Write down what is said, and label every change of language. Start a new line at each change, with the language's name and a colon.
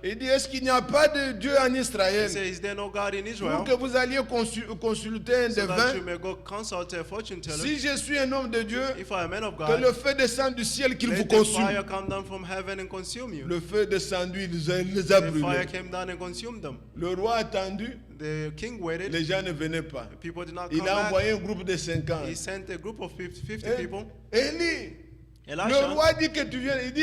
French: Il dit, est-ce qu'il n'y a pas de Dieu en
English: He
French: Israël
English: said, is there no God in
French: pour
English: Israel?
French: que vous alliez consulter un
English: So that you
French: devin?
English: may go consult a fortune teller.
French: Si je suis un homme de Dieu,
English: If I am a man of
French: que
English: God,
French: le feu descende du ciel, qu'il vous
English: let the
French: consume.
English: fire come down from heaven and consume you.
French: Le feu descendu, il les a
English: The fire
French: brûlés.
English: came down and consumed them.
French: Le roi a attendu,
English: The king waited.
French: les gens ne venaient pas.
English: People did not
French: Il
English: come
French: a
English: back.
French: envoyé un groupe de 50.
English: He sent a group of 50
French: Et-
English: people.
French: Élie, le
English: Elisha,
French: roi dit que tu viens. Il dit,